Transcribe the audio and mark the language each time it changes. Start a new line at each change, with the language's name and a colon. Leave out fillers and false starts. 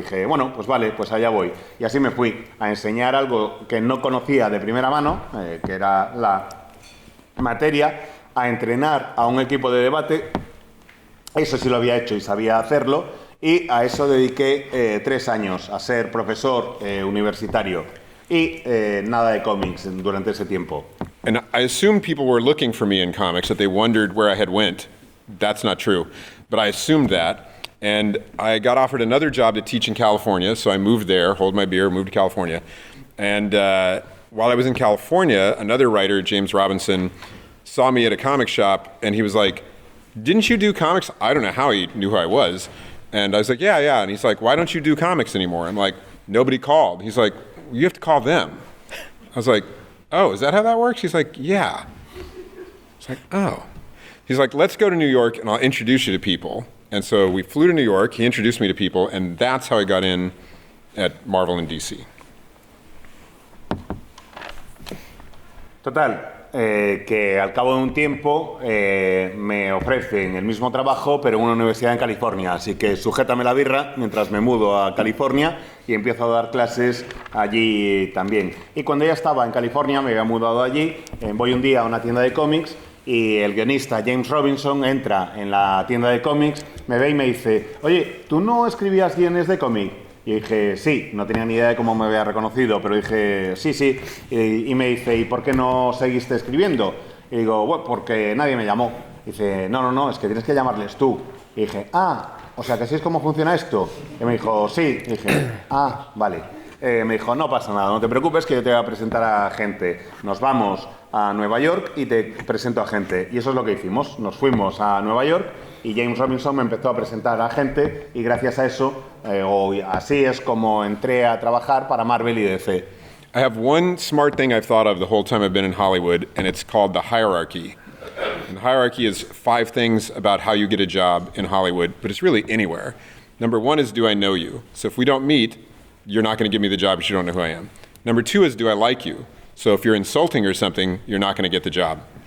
Spanish: Dije, bueno, pues vale, pues allá voy. Y así me fui a enseñar algo que no conocía de primera mano, que era la materia, a entrenar a un equipo de debate. Eso sí lo había hecho y sabía hacerlo. Y a eso dediqué 3 años, a ser profesor universitario. Y nada de cómics durante ese tiempo.
English: And I assumed people were looking for me in comics, that they wondered where I had went. That's not true. But I assumed that. And I got offered another job to teach in California, so I moved there, hold my beer, moved to California. And while I was in California, another writer, James Robinson, saw me at a comic shop, and he was like, "Didn't you do comics?" I don't know how he knew who I was. And I was like, yeah. And he's like, "Why don't you do comics anymore?" I'm like, "Nobody called." He's like, "You have to call them." I was like, "Oh, is that how that works?" He's like, "Yeah." It's like, "Oh." He's like, "Let's go to New York and I'll introduce you to people." And so we flew to New York, he introduced me to people, and that's how I got in at Marvel in DC.
Spanish: Total. Que al cabo de un tiempo me ofrecen el mismo trabajo pero en una universidad en California, así que sujétame la birra mientras me mudo a California y empiezo a dar clases allí también. Y cuando ya estaba en California, me había mudado allí, voy un día a una tienda de cómics y el guionista James Robinson entra en la tienda de cómics, me ve y me dice, "Oye, ¿tú no escribías guiones de cómic?" Y dije, sí, no tenía ni idea de cómo me había reconocido, pero dije, sí. Y me dice, ¿y por qué no seguiste escribiendo? Y digo, bueno, porque nadie me llamó. Y dice, no, es que tienes que llamarles tú. Y dije, o sea que así es como funciona esto. Y me dijo, sí. Y dije, vale. Me dijo, no pasa nada, no te preocupes que yo te voy a presentar a gente. Nos vamos a Nueva York y te presento a gente. Y eso es lo que hicimos. Nos fuimos a Nueva York y James Robinson me empezó a presentar a gente y gracias a eso, así es como entré a trabajar para Marvel y DC.
English: I have one smart thing I've thought of the whole time I've been in Hollywood, and it's called the hierarchy. And the hierarchy is 5 things about how you get a job in Hollywood, but it's really anywhere. Number 1 is, do I know you? So if we don't meet, you're not going to give me the job because you don't know who I am. Number 2 is, do I like you? So if you're insulting or something, you're not going to get the job.